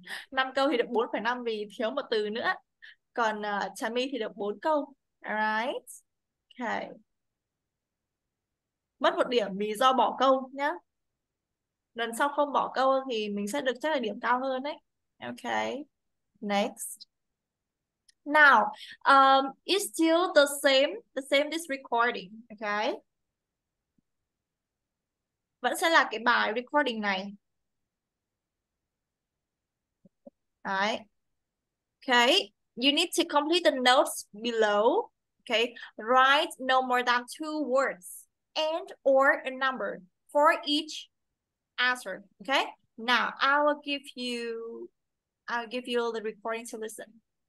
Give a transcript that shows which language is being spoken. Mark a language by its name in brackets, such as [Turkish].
[Vietnamese] 5 câu thì được 4,5 vì thiếu một từ nữa. Còn Trà My thì được 4 câu. Alright. Ok. Mất 1 điểm vì do bỏ câu nhá. Lần sau không bỏ câu thì mình sẽ được chắc là điểm cao hơn đấy. [English] Ok. Next. Now, it's still the same this recording. Okay. [Vietnamese] Vẫn sẽ là cái bài recording này. Đấy. [English] Okay, you need to complete the notes below. Okay, write no more than 2 words and or a number for each answer. Okay, now I'll give you the recording to listen.